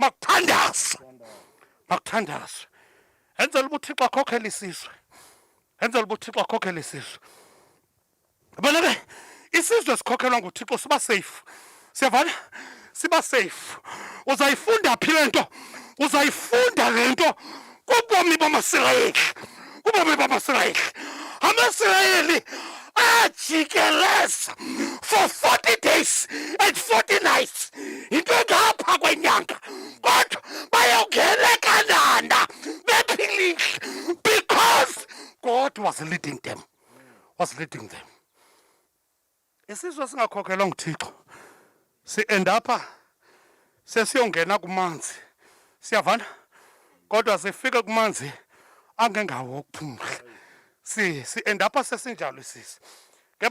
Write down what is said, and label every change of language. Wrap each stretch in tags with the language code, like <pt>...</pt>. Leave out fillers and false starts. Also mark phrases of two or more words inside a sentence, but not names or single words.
<xh>makuthandazwe enzela uba uthixo akhokhele isizwe yabona ke isizwe sikhokhelwa nguthixo siba safe siyavana siba safe. Uzayifunda phi le nto uzayifunda le nto kubomi bamaSirayeli amasirayeli ajikeleza</xh> <en>for 40 days and 40 nights</en> <xh>into engapha kwenyanga kodwa bayongena eKhanani bephilile</xh> <en>because God was leading them.</en> <xh>Isizwe singakhokhelwa nguthixo si-end apha sesiyongena kumanzi siyavana kodwa sifike kumanzi angengawo okuphumla si-end apha sesinjalo isizwe ngeba</xh>